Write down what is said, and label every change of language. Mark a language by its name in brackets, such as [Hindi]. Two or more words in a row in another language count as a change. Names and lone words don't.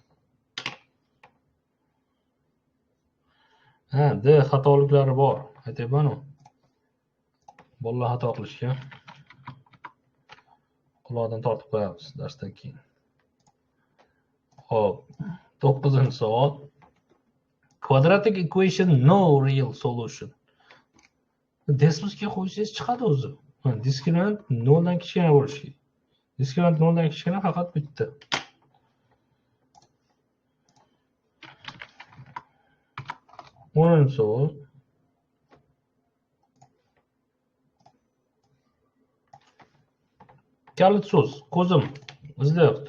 [Uzbek] Ha, D xatoliklari bor. Aytayman-ku. Bolalar xato qilishgan. Quloqdan tortib qo'yamiz darsdan keyin. Xo'p, 9-savol. [English] Quadratic equation no real solution. [Uzbek] Desmosga qo'ysangiz chiqadi o'zi. Diskriminant 0 dan kichkina bo'lishi kerak. Diskriminant 0 dan kichkina faqat bitta. O'ninchi savol. Kalit so'z, ko'zim izlayapti.